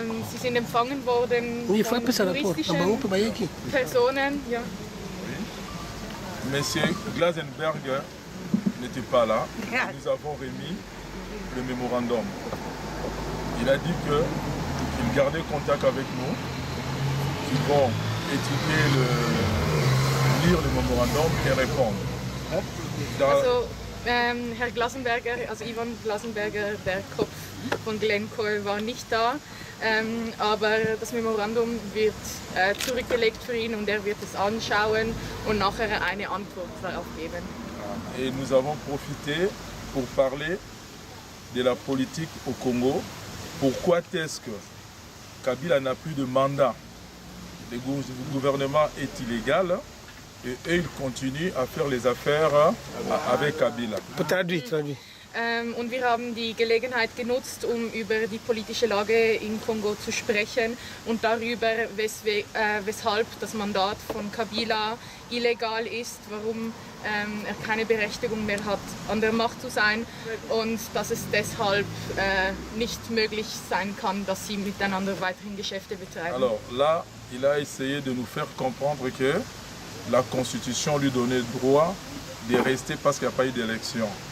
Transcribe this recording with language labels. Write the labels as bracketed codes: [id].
[de] sie sind empfangen worden von touristischen Personen. Ja. [fr] Monsieur Glasenberg n'était pas là. Nous avons remis le mémorandum. Il a dit qu'il gardait contact avec nous, qu'ils vont étudier lire le mémorandum et répondre. [de] Also, Herr Glasenberger, also Ivan Glasenberger, der Kopf von Glencore, war nicht da, aber das Memorandum wird zurückgelegt für ihn und er wird es anschauen und nachher eine Antwort darauf geben. [fr] Et nous avons profité pour parler de la politique au Congo. Pourquoi est-ce que Kabila n'a plus de mandat? Le gouvernement est illégal et eux, ils continuent à faire les affaires avec Kabila. Traduis. [de] und wir haben die Gelegenheit genutzt, um über die politische Lage in Kongo zu sprechen und darüber, weshalb das Mandat von Kabila illegal ist, warum er keine Berechtigung mehr hat, an der Macht zu sein und dass es deshalb nicht möglich sein kann, dass sie miteinander weiterhin Geschäfte betreiben. [fr] Alors là, il a essayé de nous faire comprendre que la Constitution lui donnait le droit de rester parce qu'il n'y a pas eu d'élection.